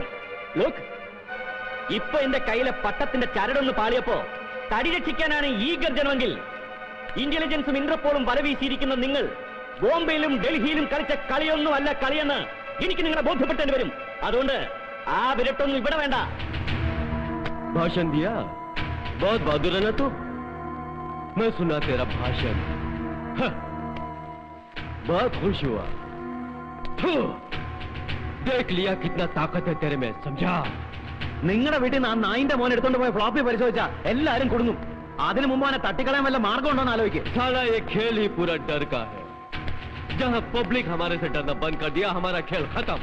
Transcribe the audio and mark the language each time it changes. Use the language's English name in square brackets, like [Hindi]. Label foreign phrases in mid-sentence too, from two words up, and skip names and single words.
[Malayalam] ലോക്, ഇപ്പൊ എന്റെ കയ്യിലെ പട്ടത്തിന്റെ ചരടൊന്ന് പാളിയപ്പോ തടി രക്ഷിക്കാനാണ് ഈ ഗർജനമെങ്കിൽ ഇന്റലിജൻസും ഇന്റർപോളും വലവീശിയിരിക്കുന്ന നിങ്ങൾ ബോംബെയിലും ഡൽഹിയിലും കളിച്ച കളിയൊന്നുമല്ല കളിയെന്ന് എനിക്ക് നിങ്ങളെ ബോധ്യപ്പെട്ടേണ്ടി വരും. അതുകൊണ്ട് ആ വിരട്ടൊന്നും ഇവിടെ വേണ്ട. [Hindi] भाषण दिया, बहुत बहादुर है ना तू। मैं सुना तेरा भाषण, बहुत खुश हुआ। देख लिया कितना ताकत है तेरे में, समझा? [Malayalam] നിങ്ങളുടെ വീട്ടിൽ നിന്ന് ആ നായിന്റെ മോൻ എടുത്തോണ്ട് പോയ ഫ്ലോപ്പി പരിശോധിച്ചാ എല്ലാരും കൊടുങ്ങും. അതിനു മുമ്പ് അവനെ തട്ടിക്കളയാൻ വല്ല മാർഗം ഉണ്ടോന്ന് ആലോചിക്കുക. [Hindi] साला ये खेल ही पूरा डर का है। जहां पब्लिक हमारे से डरना बंद कर दिया, हमारा खेल खत्म।